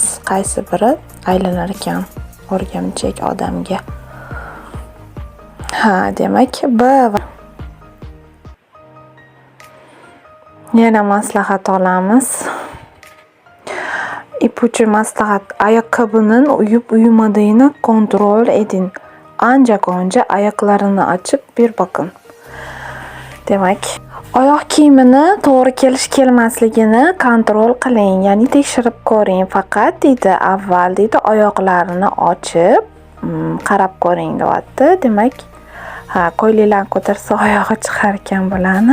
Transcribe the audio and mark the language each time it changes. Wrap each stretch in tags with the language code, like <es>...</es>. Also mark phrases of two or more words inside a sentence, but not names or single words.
<uz>Qaysi biri aylanar ekan o'rgamchak odamga? Demak, B. Yana maslahat olamiz.</uz> <tr>İpucu maslahat. Ayakkabının uyup-uyumadığını kontrol edin. Ancak önce ayaklarını açıp bir bakın.</tr> <uz>Demak, oyoq kiyimini to'g'ri kelish-kelmasligini kontrol qiling, ya'ni tekshirib ko'ring. Faqat deydi, avval deydi, oyoqlarini ochib, qarab ko'ring deyapti. Demak, qo'ylilarni ko'tarsa oyog'i chiqar ekan bularni.</uz>